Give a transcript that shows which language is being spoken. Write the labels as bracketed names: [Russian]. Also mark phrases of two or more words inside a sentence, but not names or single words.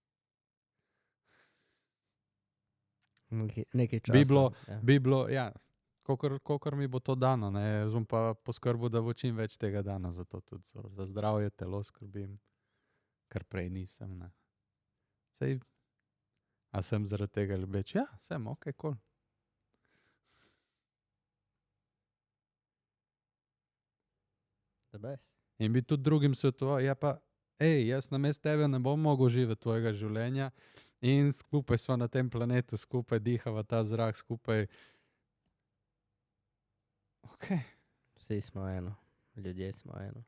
[Slovenian] nekaj časa. Bi bilo, ja, kakor mi bo to dano, ne, jaz bom pa poskrbel, da bo čim več tega dano, zato tudi za zdravje, telo skrbim, kar prej nisem, ne. Sej, a sem zaradi tega ljubeč? Ja, sem, okej, cool. [English] The best. [Slovenian] In bi tudi drugim svetoval, ja pa, jaz namesto tebe ne bom mogel živeti tvojega življenja in skupaj sva na tem planetu, skupaj dihava ta zrak, skupaj. Okej. Vsi smo eno, ljudje smo eno.